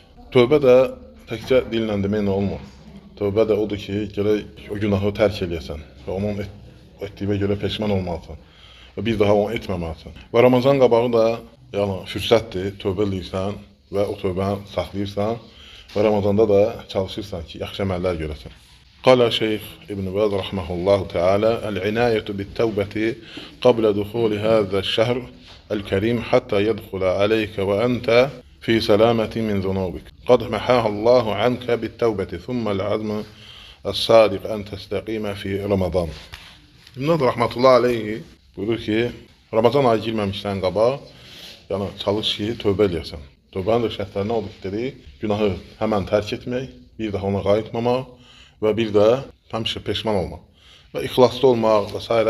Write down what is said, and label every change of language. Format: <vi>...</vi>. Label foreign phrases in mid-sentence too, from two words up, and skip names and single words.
<az>Tövbə də təkcə dillə deməklə olmur. Tövbə də odur ki, gərək o günahı tərk eləyəsən və onun etdiyinə görə peşman olmalısan və bir daha onu etməməlisən. Və Ramazan qabağı da fürsətdir, tövbə eləyirsən və o tövbəni saxlayırsan və Ramazanda da çalışırsan ki, yaxşı əməllər görəsən.</az> <ar>قال شيخ ابن باز رحمه الله تعالى: العناية بالتوبة قبل دخول هذا الشهر الكريم حتى يدخل عليك وأنت في سلامة من ذنوبك قد محاها الله عنك بالتوبة ثم العزم الصادق أن تستقيم في رمضان.</ar> <az>İbn Baz</az> <ar>رحمة الله عليه</ar> <az>buyurur ki, Ramazan ayı girməmişdən qabaq, çalış ki, tövbə eləyəsən. Tövbənin də şərtləri nə oldu ki, dedik, günahı həmən tərk etmək, bir daha ona qayıtmamaq və bir də həmişə peşman olmaq və ixlaslı olmaq və s.</az>